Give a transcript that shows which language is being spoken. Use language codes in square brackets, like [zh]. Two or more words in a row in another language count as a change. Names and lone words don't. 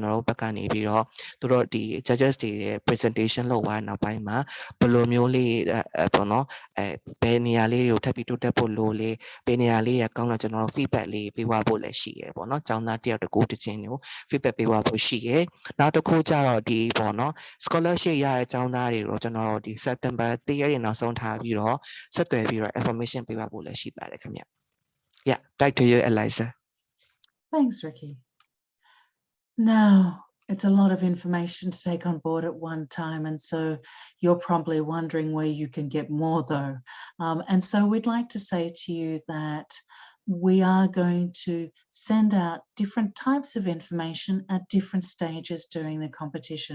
[my] တော်တို့ဘက်ကနေပြီးတော့သူတို့ဒီ judges တွေရဲ့ presentation လုပ်သွားနောက်ပိုင်းမှာဘယ်လိုမျိုးလေးပေါ့နော်ဘယ်နေရာလေးတွေကိုထပ်ပြီးတိုးတက်ဖို့လိုလေဘယ်နေရာလေးရကောင်းတော့ကျွန်တော်တို့ feedback လေးပေးသွားဖို့လည်းရှိရပေါ့နော်ကျောင်းသားတယောက်တစ်ခုတစ်ချင်းကို feedback ပေးသွားဖို့ရှိရနောက်တစ်ခုကျတော့ဒီပေါ့နော် scholarship ရတဲ့ကျောင်းသားတွေကိုကျွန်တော်တို့ဒီ September 3 ရက်နေ့နောက်ဆုံးထားပြီးတော့ဆက်သွယ်ပြီးတော့ information ပေးသွားဖို့လည်းရှိပါတယ်ခင်ဗျ [en] Yeah back to you Eliza Thanks, Ricky. Now, it's a lot of information to take on board at one time, and so you're probably wondering where you can get more, though. And so we'd like to say to you that we are going to send out different types of information at different stages during the competition.